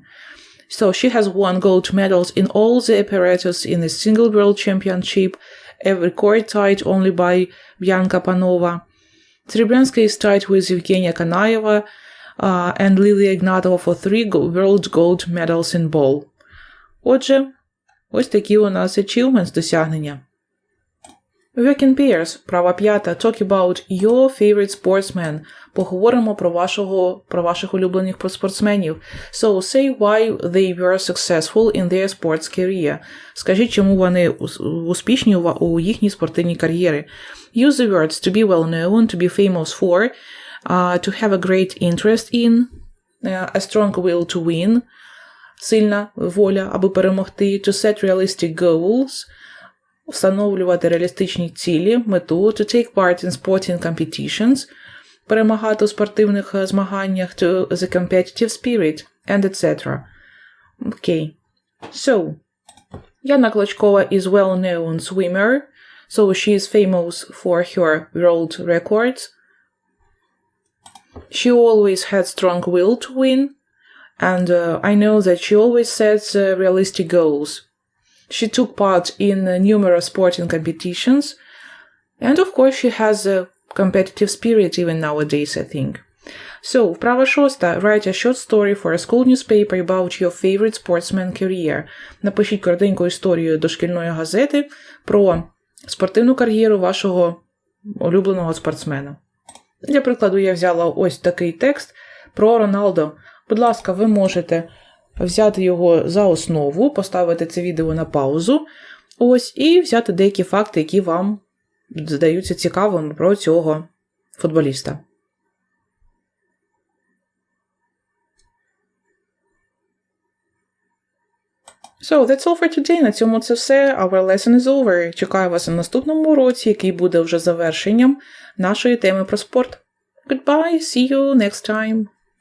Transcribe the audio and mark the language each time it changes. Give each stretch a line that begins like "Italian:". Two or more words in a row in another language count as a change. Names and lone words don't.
English: So, she has won gold medals in all the apparatus in the single World Championship, a record tied only by Bianca Panova. Cerebrianska is tied with Evgenia Kanayeva and Lilia Ignatova for 3 world gold medals in ball.
Ukrainian: Отже, ось такі у нас achievements, досягнення.
English: Work in pairs,
Ukrainian: права п'ята,
English: talk about your favorite sportsmen.
Ukrainian: Поговоримо про ваших улюблених спортсменів.
English: So, say why they were successful in their sports career.
Ukrainian: Скажіть, чому вони успішні у їхній спортивній кар'єрі.
English: Use the words to be well known, to be famous for, to have a great interest in, a strong will to win,
Ukrainian: сильна воля, аби перемогти,
English: to set realistic goals,
Ukrainian: встановлювати реалістичні цілі, мету,
English: to take part in sporting competitions,
Ukrainian: перемагати у спортивних змаганнях,
English: to the competitive spirit, and etc. Okay. So, Yana Klochkova is well-known swimmer, so she is famous for her world records. She always had strong will to win, and I know that she always sets realistic goals. She took part in numerous sporting competitions, and of course she has a competitive spirit even nowadays, I think. So,
Ukrainian: вправа шоста.
English: Write a short story for a school newspaper about your favorite sportsman career.
Ukrainian: Напишіть коротеньку історію до шкільної газети про спортивну кар'єру вашого улюбленого спортсмена. Для прикладу, я взяла ось такий текст про Роналдо. Будь ласка, ви можете взяти його за основу, поставити це відео на паузу, ось, і взяти деякі факти, які вам здаються цікавими про цього футболіста.
English: So, that's all for today.
Ukrainian: На цьому це все.
English: Our lesson is over.
Ukrainian: Чекаю вас на наступному уроці, який буде вже завершенням нашої теми про спорт.
English: Goodbye, see you next time.